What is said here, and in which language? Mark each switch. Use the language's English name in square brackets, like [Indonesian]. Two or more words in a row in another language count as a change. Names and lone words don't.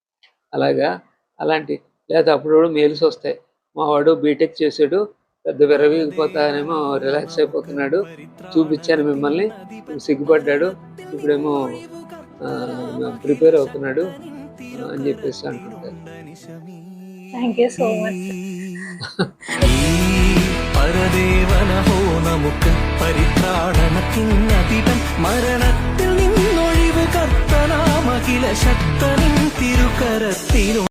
[Telugu] లేదా అప్పుడు మెయిల్స్ వస్తాయి, మా వాడు బీటెక్ చేసాడు, పెద్ద విరవీగిపోతానేమో రిలాక్స్ అయిపోతున్నాడు, చూపించాను మిమ్మల్ని, సిగ్గుపడ్డాడు, ఇప్పుడేమో ప్రిపేర్ అవుతున్నాడు అని చెప్పేసి అంటుంటారు. [English] thank you so much. [Malayalam] പരദേവനഹോ നമുക്ക് പരിത്രാണനത്തിനതിപൻ മരണത്തിൽ നിന്നൊഴിവ് കർത്തനാമഖില ശക്തനിൻ തിരുകരത്തിലും